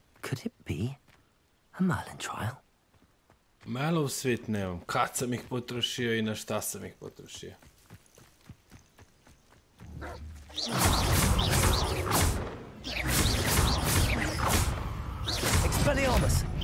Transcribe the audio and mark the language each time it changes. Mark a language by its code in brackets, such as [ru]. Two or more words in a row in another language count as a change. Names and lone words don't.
[en] Could it be a Merlin trial? [bs] Malo svet nemam. Kad sam ih potrošio i na šta sam ih potrošio. Expelliarmus!